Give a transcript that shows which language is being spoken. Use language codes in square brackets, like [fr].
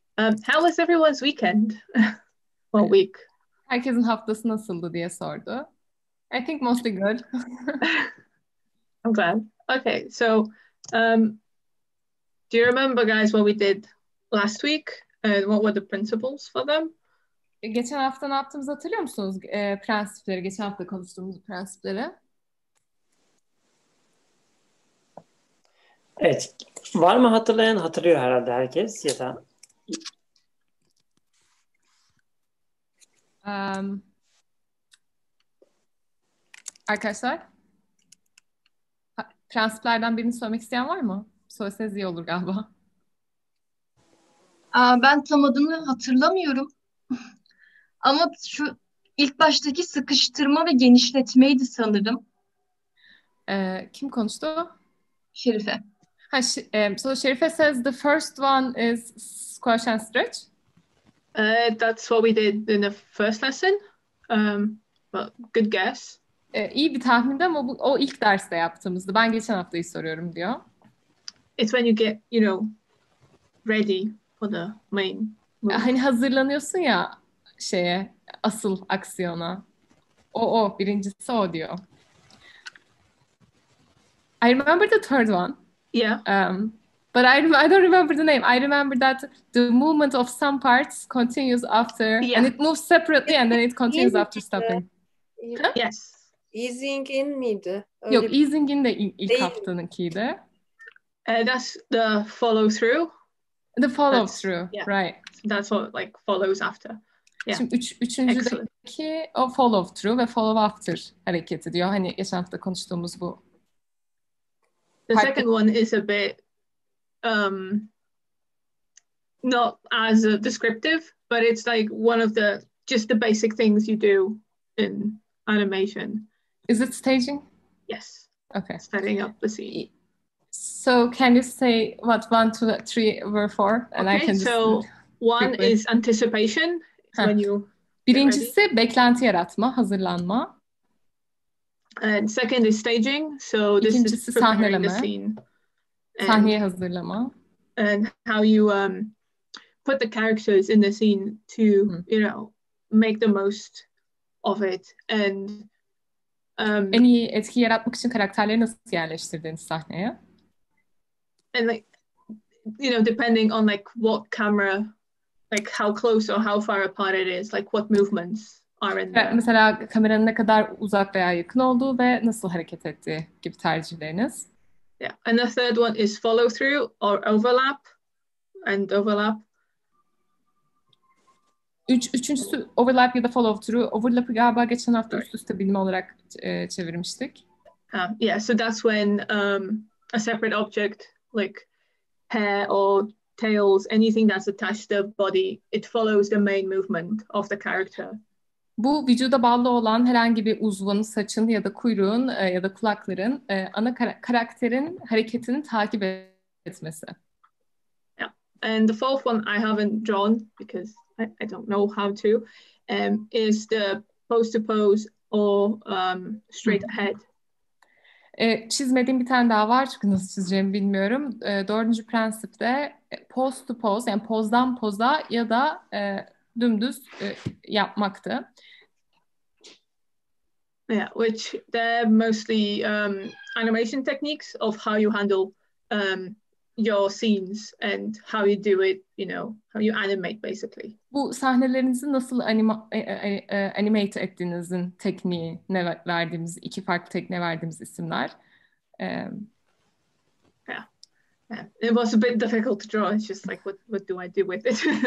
[en] How was everyone's weekend? Well, week. [tr] Herkesin haftası nasıldı diye sordu. [en] I think mostly good. I'm glad. Okay, so do you remember, guys, what we did last week and what were the principles for them? [tr] Geçen hafta ne yaptığımızı hatırlıyor musunuz? Prensipleri, geçen hafta konuştuğumuz prensipleri. Evet. Var mı hatırlayan? Hatırlıyor herhalde herkes ya da Arkadaşlar, prensiplerden birini söylemek isteyen var mı? Söyleseniz iyi olur galiba. Ben tam adını hatırlamıyorum. Ama şu ilk baştaki sıkıştırma ve genişletmeydi sanırım. Kim konuştu? Şerife. [en] So Şerife says the first one is squash and stretch. That's what we did in the first lesson. Well, good guess. [tr] İyi bir tahmindi ama o ilk derste yaptığımızdı. Ben geçen haftayı soruyorum diyor. [en] It's when you get, ready for the main move. [tr] Hani hazırlanıyorsun ya asıl aksiyona. Birincisi o diyor. [en] I remember the third one. Yeah. But I don't remember the name. I remember that the movement of some parts continues after, and it moves separately, and then it continues after stopping. Yes. [tr] Easing in miydi? Yok, easing in de ilk haftanınkiydi. [en] That's the follow through. The follow through, right. That's what follows after. Yeah. [tr] Şimdi üçüncüdeki o follow through ve follow after hareketi diyor. Hani geçen hafta konuştuğumuz bu. [en] The second one is a bit not as descriptive, but it's one of just the basic things you do in animation. Is it staging? Yes. Okay. Setting up the scene. So can you say what 1, 2, 3 were for? And okay, I can so one is anticipation. When you [tr] Birincisi beklenti yaratma, hazırlanma. [en] And second is staging. So this [tr] İkincisi [en] is preparing [tr] sahneleme. [en] the scene. [tr] Sahneye hazırlama. [en] And how you put the characters in the scene to, make the most of it. And [tr] en iyi etki yaratmak için karakterleri nasıl yerleştirdiğiniz sahneye? [en] And depending on what camera, how close or how far apart it is, what movements are in there. [tr] Mesela kameranın ne kadar uzak veya yakın olduğu ve nasıl hareket ettiği gibi tercihleriniz. [en] Yeah, and the third one is follow through or overlap. [tr] Üçüncüsü overlap ya da follow through. Overlap'ı galiba geçen hafta üst üste bilme olarak çevirmiştik. [en] Yeah, so that's when a separate object like hair or tails, anything that's attached to the body, it follows the main movement of the character. [tr] Bu vücuda bağlı olan herhangi bir uzvun, saçın ya da kuyruğun ya da kulakların ana karakterin hareketini takip etmesi. [en] Yeah, and the fourth one I haven't drawn because I don't know how to, is the pose to pose or straight ahead. [tr] Çizmediğim bir tane daha var çünkü nasıl çizeceğimi bilmiyorum. Dördüncü prensipte pose to pose, yani pozdan poza ya da dümdüz yapmaktı. [en] Yeah, which they're mostly animation techniques of how you handle your scenes and how you do it, how you animate basically. [tr] Bu sahnelerinizi nasıl animate ettiğinizin tekniğine verdiğimiz, iki farklı tekniğe verdiğimiz isimler. [en] Yeah. It was a bit difficult to draw. It's just what do I do with it?